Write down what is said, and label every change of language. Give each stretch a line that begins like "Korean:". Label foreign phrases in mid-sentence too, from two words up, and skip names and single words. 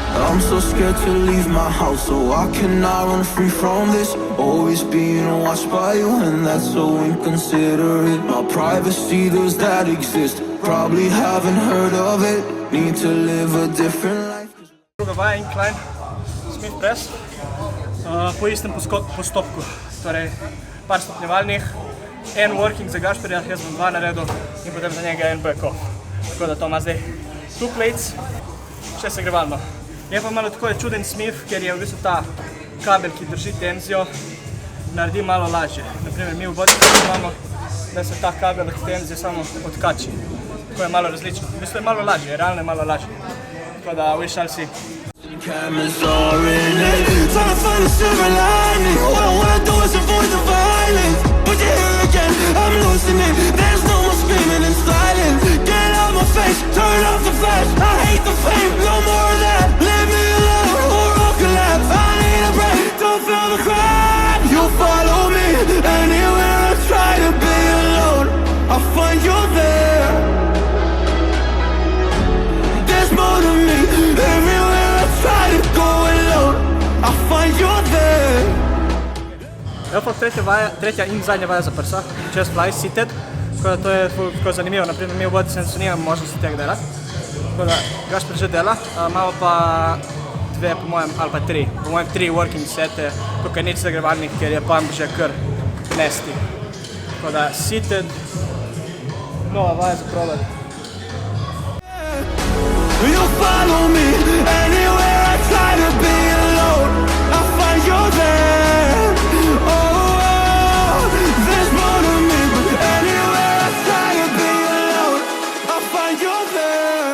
English: I'm so scared to leave my house, so I cannot run free from this. Always being watched by you, and that's so inconsiderate. My privacy, does that exist? Probably haven't heard of it. Need to live a different life.
Slovenian: Druga vaja, incline, Smith press, po istem postopku, torej par stopnjevalnih, en working za Gašperja, jaz bom 2 naredil in potem za njega en
English: back off.
Slovenian: Tako da to ima zdaj 2 plates, še segrevalno. Je pa malo tako čuden Smith, ker je v bistvu ta kabel, ki drži tenzijo, naredi malo lažje. Naprimer, mi v bodybuildingu imamo, da se ta kabel od tenzije samo odkači. Tako je malo različno. V bistvu je malo lažje, realno je malo lažje. Tako da,
English: we shall see. Cameras are in it, trying to find a silver lining. All I wanna do is avoid the violence, but you're here again, I'm losing it. There's no more screaming and silence. Get out my face, turn off the flash. I hate the fame, no more of that. Leave me alone or I'll collapse. I need a break, don't feel the crowd. You follow me anywhere I try to be alone. I'll find you there. There's more to me everywhere I try to go alone. I'll find you there.
Slovenian: Evo pa tretja in zadnja vaja za prsa,
English: chest fly seated.
Slovenian: Tako da to je tako zanimivo, naprimer mi v body sensu nimamo možnosti tega delati. Tako da Gašper že dela, imamo pa 2 po mojem, ali pa 3, po mojem 3 working sete, tukaj nič zagrevalnih, ker je pump že kar nasty. Tako da seated, nova vaja za probati.
English: You follow me anywhere I try to be alone. I'll find you there. Oh, there's more to me, but anywhere I try to be alone, I'll find you there.